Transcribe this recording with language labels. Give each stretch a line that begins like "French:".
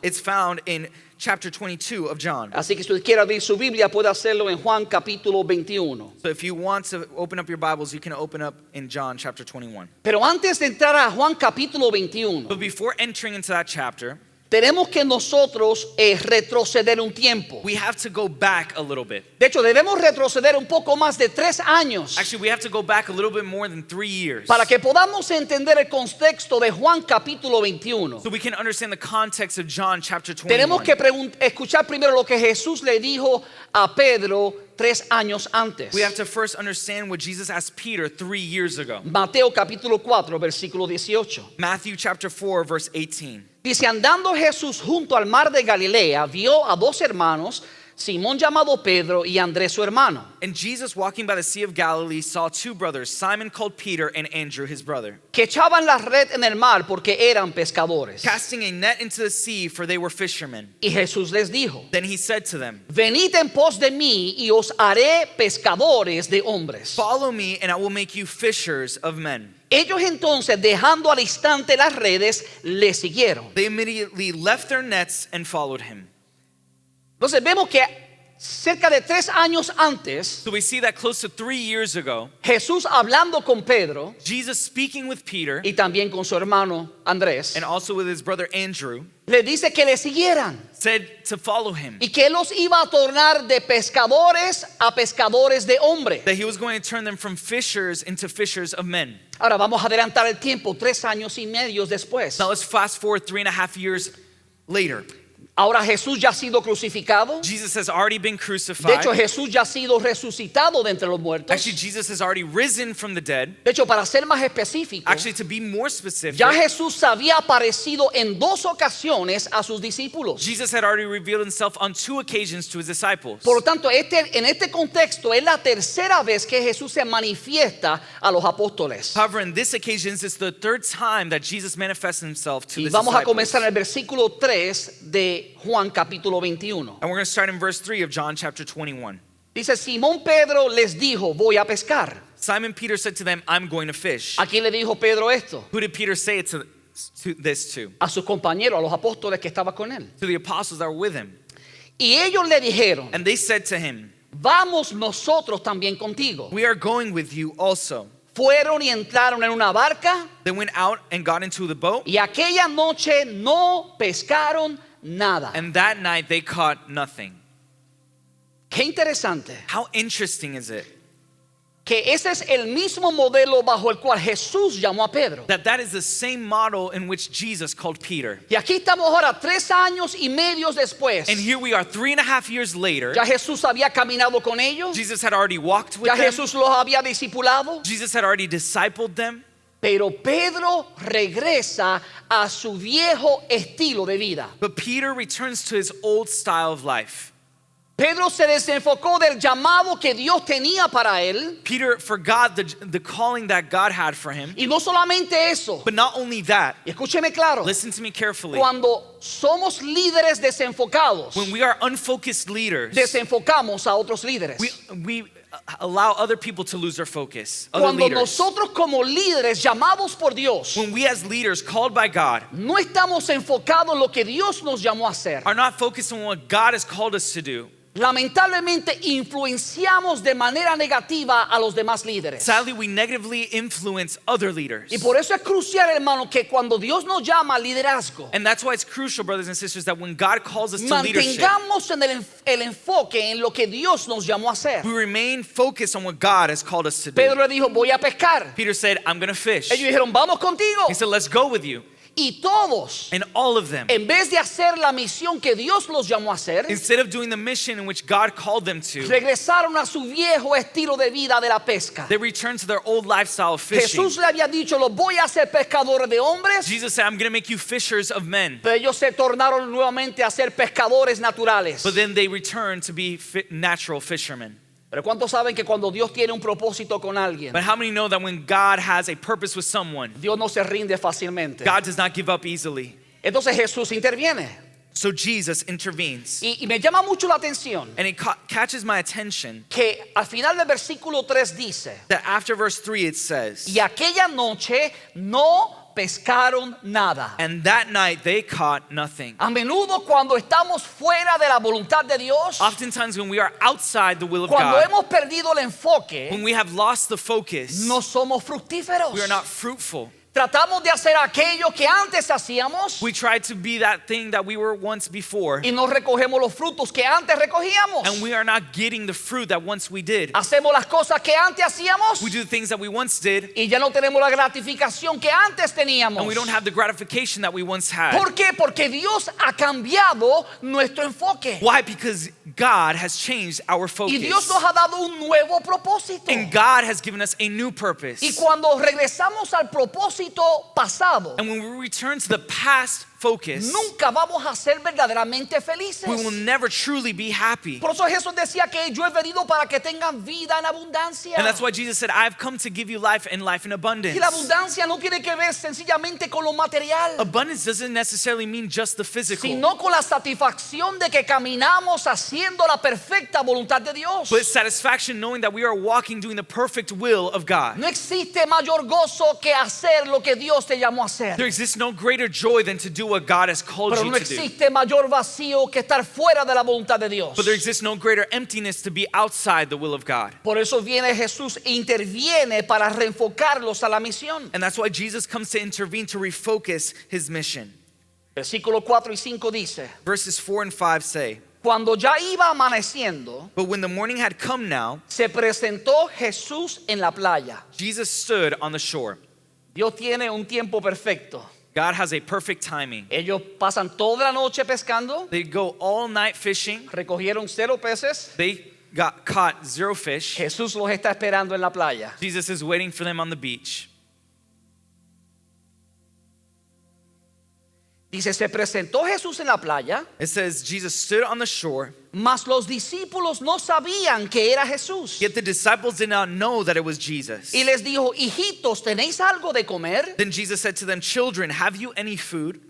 English: It's found in chapter 22 of John.
Spanish: Así que si usted quiere abrir su Biblia, puede hacerlo en Juan capítulo 21.
English: So if you want to open up your Bibles, you can open up in John chapter 21.
Spanish: Pero antes de entrar a Juan capítulo 21,
English: But before entering into that chapter,
Spanish: tenemos que nosotros retroceder un tiempo.
English: we have to go back a little bit.
Spanish: De hecho, debemos retroceder un poco más de 3 años
English: Actually, we have to go back a little bit more than 3 years
Spanish: para que podamos entender el contexto de Juan capítulo 21.
English: so we can understand the context of John chapter
Spanish: Tenemos
English: 21.
Spanish: que escuchar primero lo que Jesús le dijo a Pedro 3 años antes.
English: We have to first understand what Jesus asked Peter 3 years ago.
Spanish: Mateo capítulo 4, versículo 18.
English: Matthew chapter 4, verse 18.
Spanish: Dice, andando Jesús junto al mar de Galilea, vio a 2 hermanos, Simón llamado Pedro y Andrés su hermano,
English: And Jesus, walking by the Sea of Galilee, saw 2 brothers, Simon called Peter and Andrew his brother,
Spanish: que echaban la red en el mar porque eran pescadores.
English: casting a net into the sea, for they were fishermen.
Spanish: Y Jesús les dijo,
English: Then he said to them,
Spanish: venid en pos de mí y os haré pescadores de hombres.
English: follow me, and I will make you fishers of men.
Spanish: Ellos entonces, dejando al instante las redes, le siguieron.
English: They immediately left their nets and followed him.
Spanish: Entonces vemos que cerca de 3 años antes,
English: So we see that close to 3 years ago,
Spanish: Jesús hablando con Pedro
English: Jesus speaking with Peter
Spanish: y también con su hermano Andrés,
English: and also with his brother Andrew,
Spanish: le dice que le siguieran
English: said to follow him,
Spanish: y que él los iba a tornar de pescadores a pescadores de hombres.
English: that he was going to turn them from fishers into fishers of men.
Spanish: Ahora vamos a adelantar el tiempo 3 años y medio después.
English: Now let's fast forward 3.5 years later.
Spanish: Ahora Jesús ya ha sido crucificado.
English: Jesus has already been
Spanish: De
English: crucified.
Spanish: hecho, Jesús ya ha sido resucitado de entre los muertos.
English: Actually, Jesus has already risen from the dead.
Spanish: De hecho, para ser más específico,
English: Actually, to be more specific,
Spanish: ya Jesús había aparecido en 2 ocasiones a sus discípulos.
English: Jesus had already revealed himself on 2 occasions to his disciples.
Spanish: Por lo tanto, en este contexto es la tercera vez que Jesús se manifiesta a los apóstoles.
English: However, in this occasion, it's the 3rd time that Jesus manifests himself to
Spanish: Y
English: his
Spanish: vamos a
English: disciples.
Spanish: comenzar en el versículo 3 de Juan capítulo 21.
English: And we're going to start in verse 3 of John chapter 21.
Spanish: Dice, Simón Pedro les dijo, voy a pescar.
English: Simon Peter said to them, I'm going to fish.
Spanish: ¿A quién le dijo Pedro esto?
English: Who did Peter say it to this to?
Spanish: A sus compañeros, a los apóstoles que estaban con él.
English: To the apostles that were with him.
Spanish: Y ellos le dijeron,
English: And they said to him,
Spanish: vamos nosotros también contigo.
English: we are going with you also.
Spanish: Fueron y entraron en una barca
English: They went out and got into the boat,
Spanish: y aquella noche no pescaron nada.
English: and that night they caught nothing.
Spanish: Qué interesante
English: How interesting is it
Spanish: que ese es el mismo modelo bajo el cual Jesús llamó a Pedro.
English: that is the same model in which Jesus called Peter.
Spanish: Y aquí estamos ahora 3 años y medio después.
English: And here we are 3.5 years later.
Spanish: Ya Jesús había caminado con ellos.
English: Jesus had already walked with
Spanish: Ya
English: them.
Spanish: Jesús los había discipulado.
English: Jesus had already discipled them.
Spanish: Pero Pedro regresa a su viejo estilo de vida.
English: But Peter returns to his old style of life.
Spanish: Pedro se desenfocó del llamado que Dios tenía para él.
English: Peter forgot the calling that God had for him.
Spanish: Y no solamente eso.
English: But not only that,
Spanish: Y escúcheme claro.
English: listen to me carefully.
Spanish: Cuando somos líderes desenfocados,
English: When we are unfocused leaders,
Spanish: desenfocamos a otros líderes.
English: we allow other people to lose their focus. Other
Spanish: Cuando
English: leaders.
Spanish: nosotros como líderes llamados por Dios
English: When we as leaders called by God
Spanish: no estamos enfocados en lo que Dios nos llamó a hacer,
English: are not focused on what God has called us to do,
Spanish: lamentablemente influenciamos de manera negativa a los demás líderes.
English: Sadly, we negatively influence other leaders.
Spanish: Y por eso es crucial, hermano, que cuando Dios nos llama al liderazgo,
English: And that's why it's crucial, brothers and sisters, that when God calls us to leadership,
Spanish: mantengamos en el enfoque en lo que Dios nos llamó a hacer.
English: we remain focused on what God has called us to do.
Spanish: Pedro le dijo, voy a pescar.
English: Peter said, I'm going to fish.
Spanish: Ellos dijeron, vamos contigo.
English: He said, let's go with you.
Spanish: Y todos,
English: And all of them,
Spanish: en vez de hacer la misión que Dios los llamó a hacer,
English: instead of doing the mission in which God called them to,
Spanish: regresaron a su viejo estilo de vida de la pesca.
English: they returned to their old lifestyle of fishing.
Spanish: Jesús le había dicho, los voy a hacer pescadores de hombres,
English: Jesus said, I'm going to make you fishers of men.
Spanish: pero ellos se tornaron nuevamente a ser pescadores naturales.
English: But then they returned to be natural fishermen.
Spanish: Pero ¿cuántos saben que cuando Dios tiene un propósito con alguien,
English: But how many know that when God has a purpose with someone,
Spanish: Dios no se rinde fácilmente?
English: God does not give up easily?
Spanish: Entonces Jesús interviene.
English: So Jesus intervenes.
Spanish: Y me llama mucho la atención
English: And it catches my attention
Spanish: que al final del versículo 3 dice,
English: that after verse 3 it says,
Spanish: y aquella noche no pescaron nada.
English: and that night they caught nothing.
Spanish: A menudo cuando estamos fuera de la voluntad de Dios,
English: Oftentimes when we are outside the will of
Spanish: cuando
English: God,
Spanish: hemos perdido el enfoque,
English: when we have lost the focus,
Spanish: no somos fructíferos.
English: we are not fruitful.
Spanish: Tratamos de hacer aquello que antes hacíamos
English: We try to be that thing that we were once before,
Spanish: y no recogemos los frutos que antes recogíamos.
English: and we are not getting the fruit that once we did.
Spanish: Hacemos las cosas que antes hacíamos
English: We do the things that we once did,
Spanish: y ya no tenemos la gratificación que antes teníamos.
English: and we don't have the gratification that we once had.
Spanish: ¿Por qué? Porque Dios ha cambiado nuestro enfoque.
English: Why? Because God has changed our
Spanish: Y Dios
English: focus.
Spanish: nos ha dado un nuevo propósito.
English: And God has given us a new purpose.
Spanish: Y cuando regresamos al propósito pasado,
English: And when we return to the past focus,
Spanish: nunca vamos a ser verdaderamente felices.
English: we will never truly be happy.
Spanish: Por eso Jesús decía que yo he venido para que tengan vida en abundancia.
English: And that's why Jesus said, I've come to give you life and life in abundance.
Spanish: Y la abundancia no tiene que ver sencillamente con lo material,
English: Abundance doesn't necessarily mean just the physical,
Spanish: sino con la satisfacción de que caminamos haciendo la perfecta voluntad de Dios.
English: but satisfaction knowing that we are walking doing the perfect will of God.
Spanish: No existe mayor gozo que hacer lo que Dios te llamó a hacer.
English: There exists no greater joy than to do what God has called
Spanish: Pero
English: you
Spanish: no
English: to do.
Spanish: existe mayor vacío que estar fuera de la voluntad de Dios.
English: But there exists no greater emptiness to be outside the will of God.
Spanish: Por eso viene Jesús e interviene para reenfocarlos a la misión.
English: And that's why Jesus comes to intervene to refocus his mission.
Spanish: Versículos 4 y 5 dice,
English: Verses 4 and 5 say,
Spanish: cuando ya iba amaneciendo,
English: but when the morning had come now,
Spanish: se presentó Jesús en la playa.
English: Jesus stood on the shore.
Spanish: Dios tiene un tiempo perfecto.
English: God has a perfect timing.
Spanish: Ellos pasan toda la noche pescando,
English: They go all night fishing.
Spanish: recogieron 0 peces.
English: They got caught 0 fish.
Spanish: Jesús los está esperando en la playa.
English: Jesus is waiting for them on the beach.
Spanish: Dice, se presentó Jesús en la playa,
English: It says Jesus stood on the shore,
Spanish: mas los discípulos no sabían que era Jesús.
English: yet the disciples did not know that it was Jesus.
Spanish: Y les dijo, hijitos, ¿tenéis algo de comer?
English: Then Jesus said to them, children, have you any food?